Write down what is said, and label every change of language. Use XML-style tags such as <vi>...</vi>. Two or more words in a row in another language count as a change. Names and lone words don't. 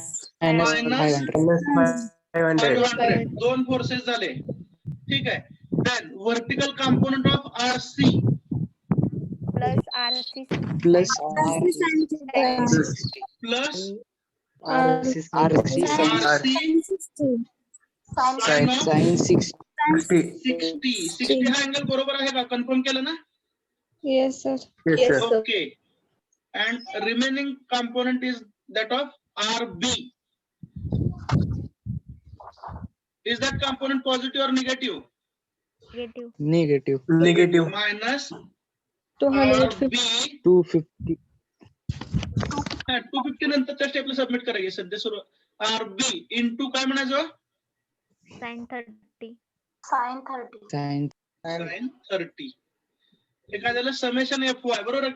<en>Minus 500.</en> <mr>500 दोन फोर्सेस झाले. ठीक आहे.</mr> <en>then vertical component of RC plus RC Plus प्लस RC sin of sin 60.</en> <mr>60 हा अँगल बरोबर आहे का? कन्फर्म केलं ना?</mr> <en>Yes, sir. Yes, sir. Okay, and remaining component is that of RB. Is that component positive or negative? negative. Negative. Minus 250. RB 250.</en> <mr>250 नंतरच्या स्टेपला सबमिट करायचे. सध्या सुरू RB इंटू काय म्हणायचं?</mr> <en>Sin 30. साइन 30. Sin sin 30.</en> <mr>हे काय झालं? समेशन FY बरोबर आहे का?</mr>